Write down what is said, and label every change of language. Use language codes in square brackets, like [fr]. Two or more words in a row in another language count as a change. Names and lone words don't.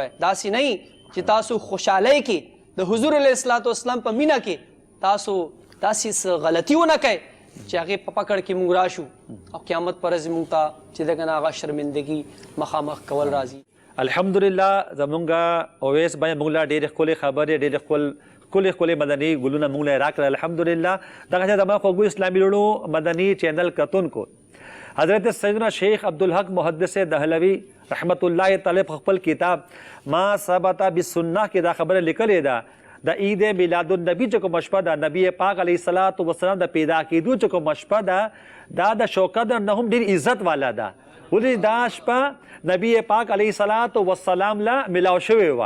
[ps] داسې نه چې تاسو خوشحالۍ کې د حضور [ar] علیه الصلاۃ والسلام [ps] په مینه کې تاسو داسې څه غلطي ونه کوئ چې هغې په پکړ کې موږ راشو او قیامت پر ورځ موږ ته چې دغه نه هغه شرمندګي مخامخ کول راځي. الحمدلله زمونږ اویس بھائی موږ لا ډېرې ښکلې خبرې ډېرې ښکلې مدني ګلونه موږ له راکړل. الحمدلله دغه زما خوږو اسلامي وروڼو مدني چینل کتونکو حضرت سیدنا شیخ عبدالحق محدث دہلوی [ar] رحمت الله تعالی [ps] په خپل کتاب ما ثبت بالسنه کې دا خبره لیکلې ده د عید میلاد النبی چې کوم شپه ده نبی پاک [ar] علیه الصلاۃ والسلام [ps] د پیدا کېدو چې کوم شپه ده دا د شوکت نه هم ډېر عزت والا ده. ولې دا شپه نبی پاک [ar] علیه الصلاۃ والسلام [ps] له ملاو شوې وه.